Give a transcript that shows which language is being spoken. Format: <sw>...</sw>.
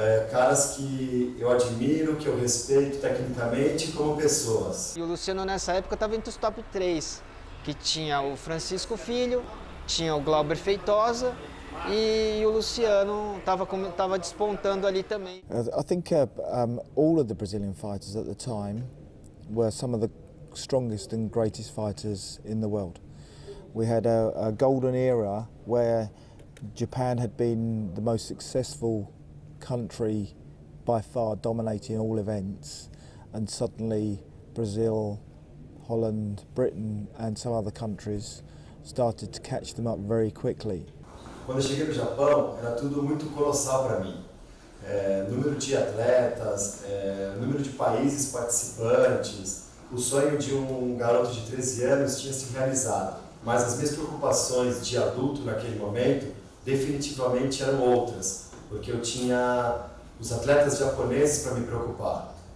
<pt>Caras que eu admiro, que eu respeito tecnicamente como pessoas. E o Luciano nessa época estava entre os top 3, que tinha o Francisco Filho, tinha o Glauber Feitosa e o Luciano estava despontando ali também.</pt> <en>I think all of the Brazilian fighters at the time were some of the strongest and greatest fighters in the world. We had a golden era where Japan had been the most successful country by far, dominating all events, and suddenly Brazil, Holland, Britain and some other countries started to catch them up very quickly.</en> <pt>Quando eu cheguei no Japão, era tudo muito colossal para mim. Número de atletas, número de países participantes, o sonho de um garoto de 13 anos tinha se realizado, mas as minhas preocupações de adulto naquele momento definitivamente eram outras, porque eu tinha os atletas japoneses para me preocupar.</pt>